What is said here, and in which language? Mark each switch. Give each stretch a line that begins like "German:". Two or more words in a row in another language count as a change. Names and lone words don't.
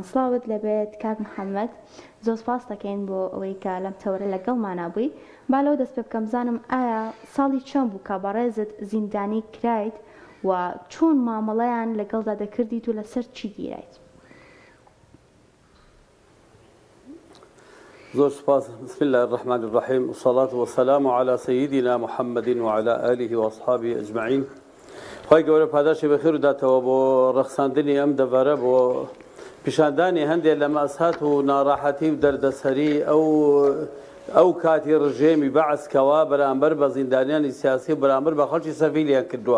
Central Kurdish: سڵاوت لەبێت کاک محەممەد، زۆر سپاس دەکەین بۆ ئەوەی کە لەم تەورە لەگەڵمانە بووی. با لەوە دەست پێ بکەم بزانم ئایا ساڵی چەند بوو کە بەڕێزت زیندانی کرایت و چۆن مامەڵەیان لەگەڵدا دەکردیت و لەسەر چی گیرایت؟ زۆر سپاس.
Arabic: بسم الله الرحمن الرحيم والصلاة والسلام على سيدنا محمد وعلى آله وأصحابه أجمعين.
Central Kurdish: خۆی گەورە پاداشی بەخێر و داتەوە بۆ ڕەخساندنی ئەم دەڤەرە بۆ پیشاندانی هەندێک لە مەسات و ناڕاحەتی و دەردەسەری ئەو کاتی ڕژێمی بەعسکەوە بەرامبەر بە زیندانیانی سیاسی و بەرامبەر بە خەڵکی سەڤیلیان کردووە.